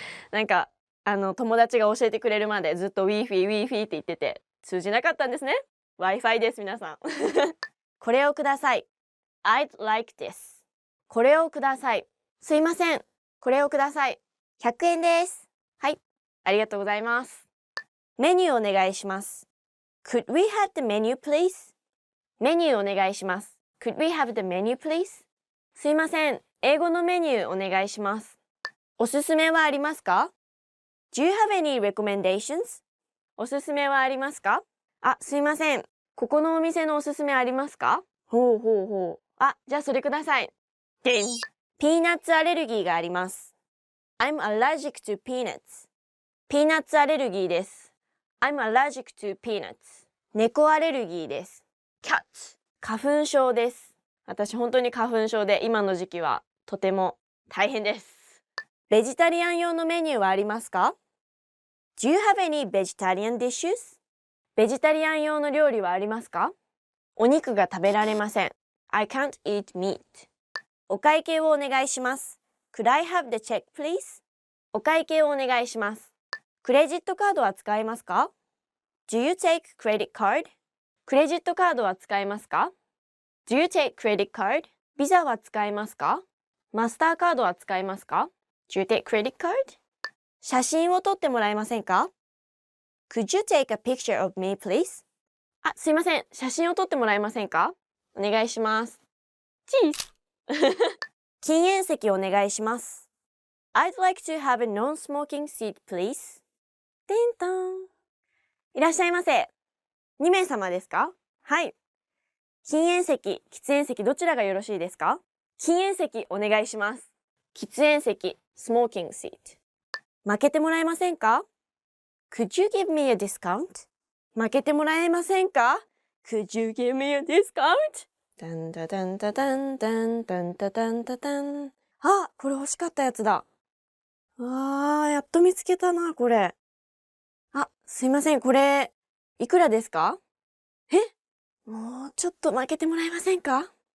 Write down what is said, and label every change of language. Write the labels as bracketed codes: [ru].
[ja] なんか、友達が教えてくれるまでずっと Wi-Fi、Wi-Fi って言ってて、通じなかったんですね。 Wi-Fi です、皆さん。これをください。 [en] I'd like this. [ja] これをください。すいません。これをください。100円です。はい。ありがとうございます。メニューお願いします。 [en] Could we have the menu, please? [ja] メニューお願いします。 [en] Could we have the menu, please? [ja] すいません。英語のメニューお願いします。おすすめはありますか？ [en] Do you have any recommendations? [ja] おすすめはありますか？あ、すいません。ここのお店のおすすめありますか？ほうほうほう。あ、じゃあそれください。でん。ピーナッツアレルギーがあります。 [en] I'm allergic to peanuts. [ja] ピーナッツアレルギーです。 [en] I'm allergic to peanuts. [ja] 猫アレルギーです。 [en] Cat. [ja] 花粉症です。私本当に花粉症で今の時期はとても大変です。ベジタリアン用のメニューはありますか？ [en] Do you have any vegetarian dishes? [ja] ベジタリアン用の料理はありますか？お肉が食べられません。 [en] I can't eat meat. [ja] お会計をお願いします。 [en] Could I have the check, please? [ja] お会計をお願いします。クレジットカードは使えますか？ [en] Do you take credit card? [ja] クレジットカードは使えますか？ [en] Do you take credit card? [ja] ビザは使えますか？マスターカードは使えますか？ [en] Do you take credit card? [ja] 写真を撮ってもらえませんか？ [en] Could you take a picture of me, please? [ja] あ、すいません。写真を撮ってもらえませんか？お願いします。チーズ禁煙席お願いします。 [en] I'd like to have a non-smoking seat, please. [ja] てんとん。いらっしゃいませ。2名様ですか？はい。禁煙席、喫煙席どちらがよろしいですか？禁煙席お願いします。喫煙席、 [en] smoking seat。 [ja] 負けてもらえませんか？ [en] Could you give me a discount? [ja] 負けてもらえませんか？ [en] Could you give me a discount? ダンダダンダダンダンダンダダンダダン。 [ja] あ、これ欲しかったやつだ。やっと見つけたな、これ。あ、すいません、これ、いくらですか？もうちょっと負けてもらえませんか？